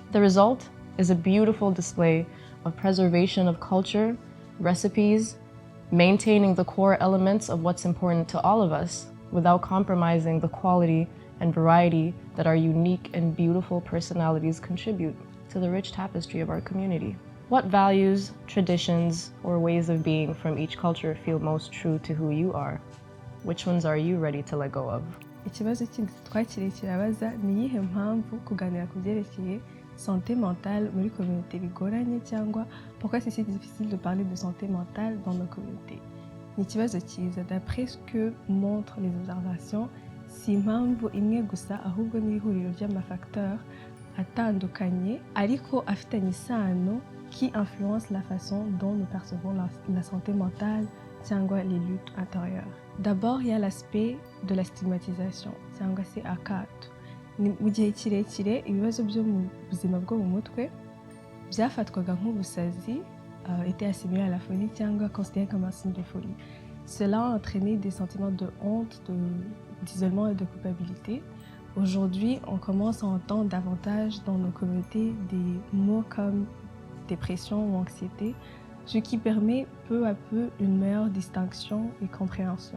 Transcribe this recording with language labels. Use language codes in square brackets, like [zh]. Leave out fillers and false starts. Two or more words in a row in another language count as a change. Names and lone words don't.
[en] The result is a beautiful display of preservation of culture, recipes, maintaining the core elements of what's important to all of us without compromising the quality and variety that our unique and beautiful personalities contribute to the rich tapestry of our community. What values, traditions, or ways of being from each culture feel most true to who you are? Which ones are you ready to let go of? [rw] Ikibazo kindi twakiriye kirabaza ni iyihe mpamvu kuganira ku byerekeye [fr] santé mentale [rw] muri communauté bigoranye, cyangwa [fr] pourquoi c'est si difficile de parler de santé mentale dans nos communautés. [rw] Ni ikibazo cyiza. [fr] D'après ce que montrent les observations, [rw] si impamvu imwe gusa ahubwo ni ihuriro ry'amafacteurs atandukanye ariko afitanye isano [fr] qui influence la façon dont nous percevons la santé mentale cyangwa les luttes intérieures. D'abord, il y a l'aspect de la stigmatisation [rw] cyangwa se akato. Mu gihe kirekire ibibazo byo mu buzima bwo mu mutwe byafatwaga nk'ubusazi, [fr] était assimilé à la folie cyangwa considéré comme un signe de folie. Cela a entraîné des sentiments de honte, d'isolement et de culpabilité. Aujourd'hui, on commence à entendre davantage dans nos communautés des mots comme dépression ou anxiété, ce qui permet peu à peu une meilleure distinction et compréhension.